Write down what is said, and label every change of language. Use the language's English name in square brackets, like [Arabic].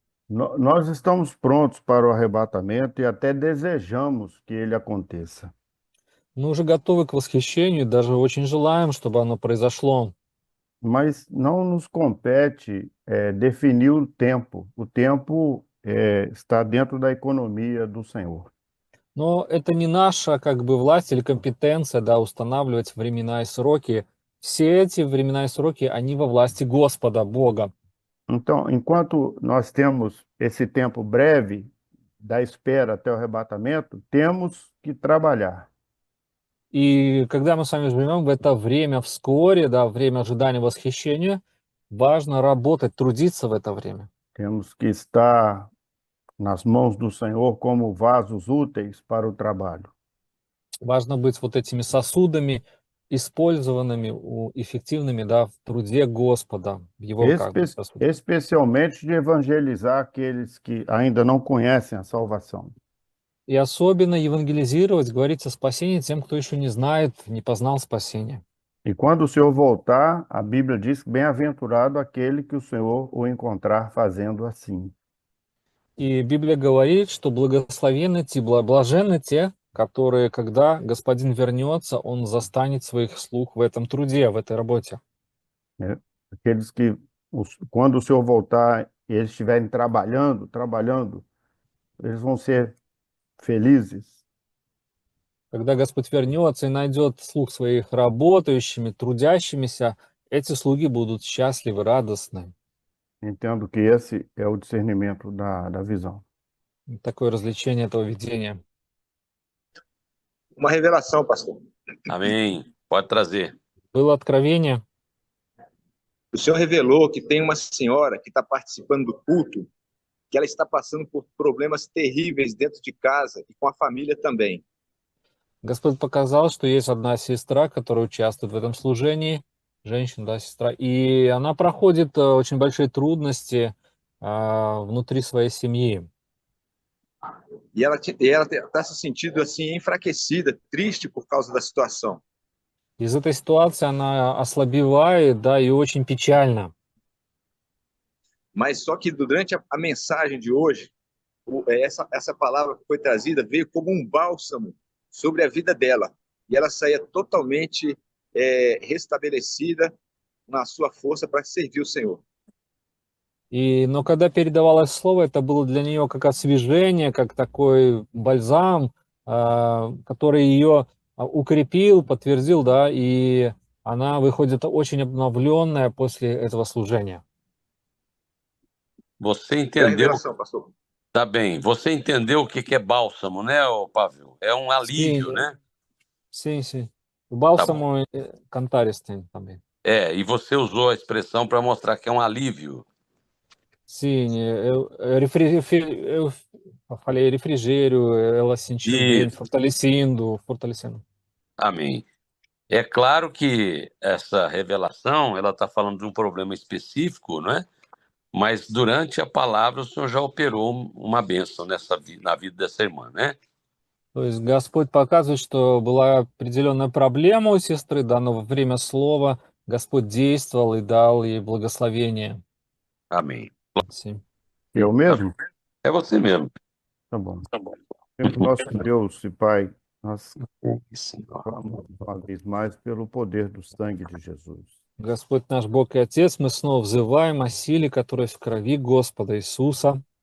[Portuguese] Nós estamos prontos para o arrebatamento e até desejamos que ele aconteça. [Russian] Мы уже готовы к восхищению, даже очень желаем, чтобы оно произошло. [Portuguese] Mas não nos compete definir o tempo. O tempo está dentro da economia do Senhor. [Russian] Но это не наша как бы власть или компетенция, да, устанавливать времена и сроки. Все эти времена и сроки, они во власти Господа, Бога. [Portuguese] Então, enquanto nós temos esse tempo breve da espera até o arrebatamento, temos que trabalhar. [Russian] И когда мы с вами живем в это время вскоре, да, время ожидания восхищения, важно работать, трудиться в это время. [Portuguese] Temos que estar nas mãos do Senhor como vasos úteis para o trabalho. [Russian] Важно быть вот этими сосудами, использованными, эффективными, да, в труде Господа, в Его как бы сосуде. [Portuguese] Especialmente de evangelizar aqueles que ainda não conhecem a salvação. [Russian] И особенно евангелизировать, говорить о спасении тем, кто еще не знает, не познал спасение. [Portuguese] E quando o Senhor voltar, a Bíblia diz que bem-aventurado aquele que o Senhor o encontrar fazendo assim. [Russian] И Библия говорит, что благословенны те, блаженны те, которые, когда Господин вернется, Он застанет своих слуг в этом труде, в этой работе. [Portuguese] Né? Aqueles que, quando o Senhor voltar e eles estiverem trabalhando, eles vão ser felizes. [Russian] Когда Господь вернется и найдет слуг своих работающими, трудящимися, эти слуги будут счастливы, радостны. [Portuguese] Entendo que esse é o discernimento da visão. [Russian] Такое развлечение этого видения. [Portuguese] Uma revelação, pastor. Amém. Pode trazer. [Russian] Было откровение. [Portuguese] O senhor revelou que tem uma senhora que está participando do culto, que ela está passando por problemas terríveis dentro de casa e com a família também. [Russian] Господь показал, что есть одна сестра, которая участвует в этом служении, женщина, да, сестра. И она проходит очень большие трудности внутри своей семьи. [Portuguese] E ela está se sentindo assim enfraquecida, triste por causa da situação. [Russian] Из этой ситуации она ослабевает, да, и очень печально. [Portuguese] Mas só que durante a mensagem de hoje, essa palavra que foi trazida veio como um bálsamo sobre a vida dela. E ela saía totalmente restabelecida na sua força para servir o Senhor. [Russian] Но когда передавалось слово, это было для нее как освежение, как такой бальзам, который ее укрепил, подтвердил, да, и она выходит очень обновленная после этого служения. [Portuguese] Você Pela entendeu? revelação, pastor. Tá bem. Você entendeu o que é bálsamo, né, ô Pavel? É um alívio, Sim, né? sim, sim. O Tá bom. bálsamo cantares tem também. E você usou a expressão para mostrar que é um alívio. Sim, eu falei refrigério, ela sentiu bem, Isso. fortalecendo. Amém. É claro que essa revelação, ela está falando de um problema específico, não é? Mas durante a palavra o Senhor já operou uma bênção na vida dessa irmã, né? [Russian] То есть Господь показывает, что была определенная проблема у сестры, да, но во время слова Господь действовал и dал ей благословение. [Portuguese] Amém. Sim. Eu mesmo? É você mesmo. Tá bom. Tá bom. Sempre nosso Deus e Pai, nós Senhor. clamamos uma vez mais pelo poder do sangue de Jesus. [Russian] Господь наш Бог и Отец, мы снова взываем о силе, которая в крови Господа Иисуса.